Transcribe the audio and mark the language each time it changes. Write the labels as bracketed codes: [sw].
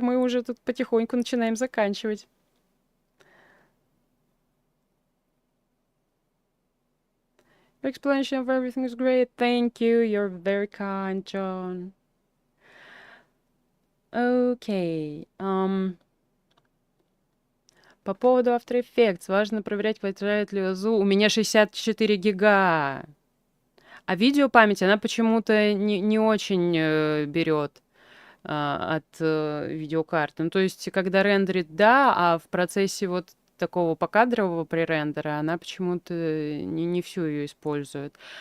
[ru] Мы уже тут потихоньку начинаем заканчивать. [en] Your explanation of everything is great. Thank you. You're very kind, John. [ru] Окей. По поводу After Effects. Важно проверять, хватает ли ОЗУ. У меня 64 гига. А видеопамять, она почему-то не очень берет от видеокарты. Ну, то есть, когда рендерит, да, а в процессе вот такого покадрового пререндера она почему-то не всю ее использует.